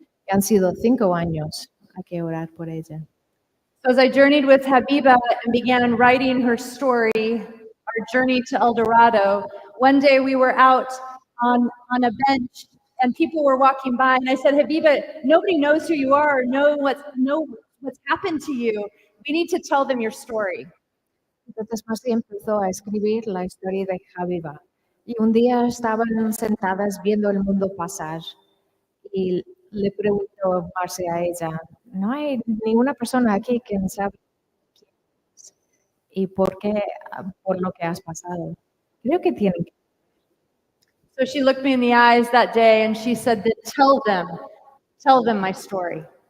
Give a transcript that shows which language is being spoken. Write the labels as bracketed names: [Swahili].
[Spanish] Han sido 5 años. Hay que orar por ella. [English] So as I journeyed with Habiba and began writing her story, our journey to El Dorado, one day we were out on a bench and people were walking by and I said, Habiba, nobody knows who you are or know what's happened to you. We need to tell them your story. [Spanish] Entonces Marcy empezó a escribir la historia de Habiba. Y un día estaban sentadas viendo el mundo pasar y le preguntó Marcy a ella, no hay ninguna persona aquí que sabe quién es y por qué, por lo que has pasado. Creo que tienen que. [English] So she looked me in the eyes that day and she said, tell them my story.